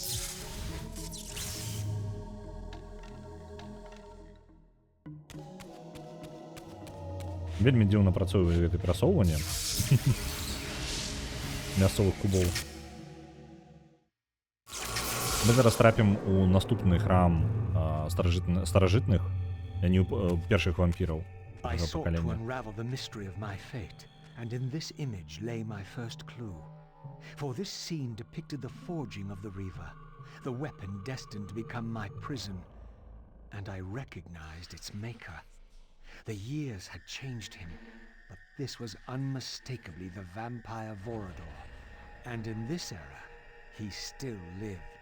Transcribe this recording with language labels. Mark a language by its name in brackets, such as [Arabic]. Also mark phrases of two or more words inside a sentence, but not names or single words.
[Belarusian] Вельмі дзіўна працуе гэты прасоўванне мясцовых кубоў. Мы зараз трапім у наступны храм старажытных, а не першых вампіраў. [English] I sought to unravel the mystery of my fate, and in this image lay my first clue. For this scene depicted the forging of the Reaver, the weapon destined to become my prison, and I recognized its maker. The years had changed him, but this was unmistakably the vampire Vorador, and in this era, he still lived.